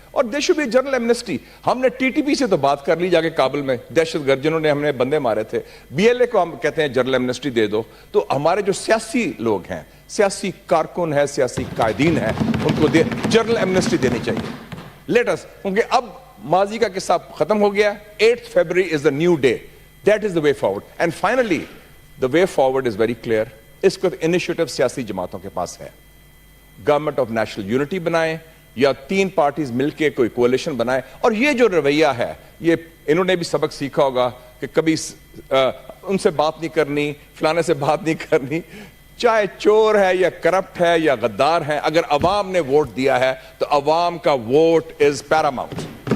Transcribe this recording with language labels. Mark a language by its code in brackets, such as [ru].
[ur] اور [en] They should be general amnesty. [ur] ہم نے ٹی ٹی پی سے تو بات کر لی جا کے کابل میں, دہشت گرد جنہوں نے ہم نے بندے مارے تھے, بی ایل اے کو ہم کہتے ہیں جنرل ایمنسٹی دے دو. تو ہمارے جو سیاسی لوگ ہیں, سیاسی کارکن ہیں, سیاسی قائدین ہیں, ان کو جنرل ایمنسٹی دینی چاہیے. لیٹ اس, کیونکہ اب ماضی کا قصہ ختم ہو گیا. [en] 8 February is the new day. That is the way forward. And finally, the way forward is very clear. [ur] اس کو انیشیٹو سیاسی جماعتوں کے پاس ہے. گورنمنٹ آف نیشنل یونٹی بنائیں یا 3 پارٹیز مل کے کوئی کولیشن بنائیں. اور یہ جو رویہ ہے, یہ انہوں نے بھی سبق سیکھا ہوگا کہ کبھی ان سے بات نہیں کرنی, فلانے سے بات نہیں کرنی, چاہے چور ہے یا کرپٹ ہے یا غدار ہے, اگر عوام نے ووٹ دیا ہے تو عوام کا ووٹ [en] Is paramount.